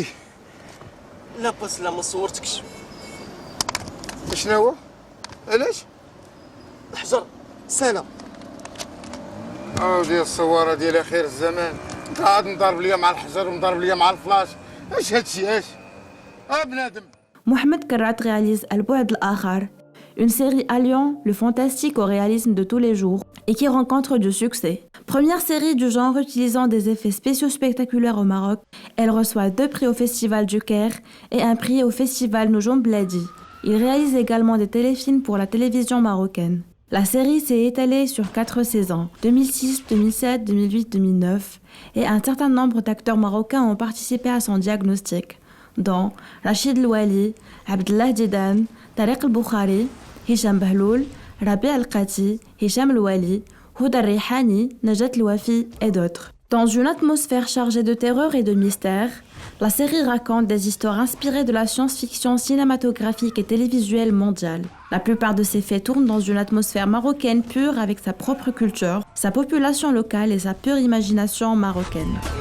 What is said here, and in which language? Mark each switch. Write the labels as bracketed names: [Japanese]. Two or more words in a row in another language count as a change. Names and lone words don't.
[Arabic] لا بسلم ما صورتكش. شنو هو علاش الحجر سنه ديال الصواره ديال اخر الزمان انت عاد مضارب ليا مع الحجر ومضارب ليا مع الفلاش اش هادشي اش بنادم. [French] Mohamed Karat réalise Al-Bouad al-Akhar, une série alliant le fantastique au réalisme de tous les jours et qui rencontre du succès. Première série du genre utilisant des effets spéciaux spectaculaires au Maroc, elle reçoit 2 prix au Festival du Caire et un prix au Festival Noujoum Bladi. Il réalise également des téléfilms pour la télévision marocaine. La série s'est étalée sur 4 saisons, 2006, 2007, 2008, 2009, et un certain nombre d'acteurs marocains ont participé à son diagnostic, dont Rachid Louali, Abdellah Didan, Tariq El-Boukhari, Hicham Bahloul, Rabi Al-Qati, Hicham Louali, Houda Rihani, Najat Louafi et d'autres. Dans une atmosphère chargée de terreur et de mystère, la série raconte des histoires inspirées de la science-fiction cinématographique et télévisuelle mondiale. La plupart de ces faits tournent dans une atmosphère marocaine pure avec sa propre culture, sa population locale et sa pure imagination marocaine.